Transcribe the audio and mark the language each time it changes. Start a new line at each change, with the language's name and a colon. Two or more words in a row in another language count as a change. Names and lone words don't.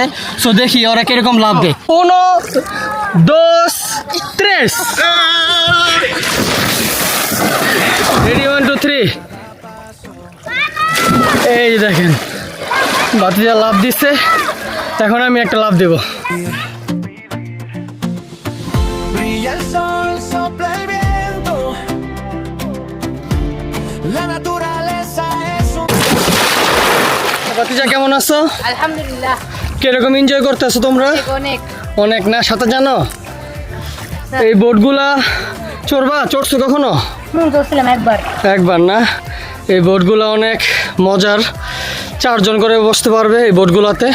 Bangla: সো দেখি ওরা কিরকম লাভ দেয়। 1, 2, 3 রেডি 1, 2, 3 এই দেখেন বাতিজা লাভ দিচ্ছে, এখন আমি একটা লাভ দেব।
Spanish: Brilla el sol, sopla el viento. La naturaleza es un...
Bangla: বাতিজা কেমন আছো?
Arabic: আলহামদুলিল্লাহ,
Bangla: কিরকম এনজয় করতেছো তোমরা? অনেক অনেক না? সাঁতার জানো? এই বোটগুলা চড়ছো কখনো? চলছিলাম একবার। একবার না? এই বোটগুলো অনেক মজার, 4 জন করে বসতে পারবে এই বোটগুলোতে।